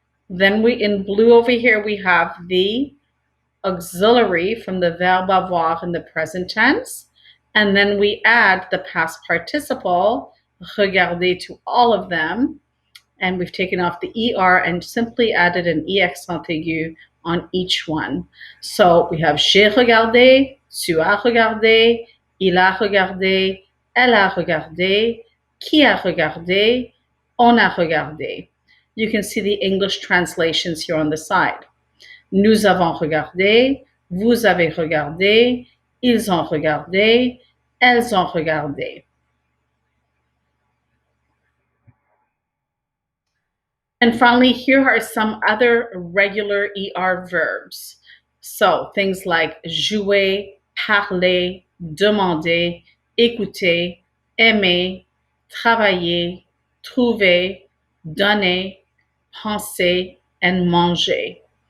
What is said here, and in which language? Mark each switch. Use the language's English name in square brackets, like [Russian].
[English] Then in blue over here we have the auxiliary from the verb avoir in the present tense. And then we add the past participle, regarder, to all of them. And we've taken off the ER and simply added an E accent aigu on each one. So we have [French] j'ai regardé, tu as regardé, il a regardé, elle a regardé, qui a regardé, on a regardé. [English] You can see the English translations here on the side. [French] Nous avons regardé, vous avez regardé, ils ont regardé, elles ont regardé. [English] And finally, here are some other regular ER verbs. So things like jouer, parler, demander, écouter, aimer, travailler, trouver, donner, penser, and manger.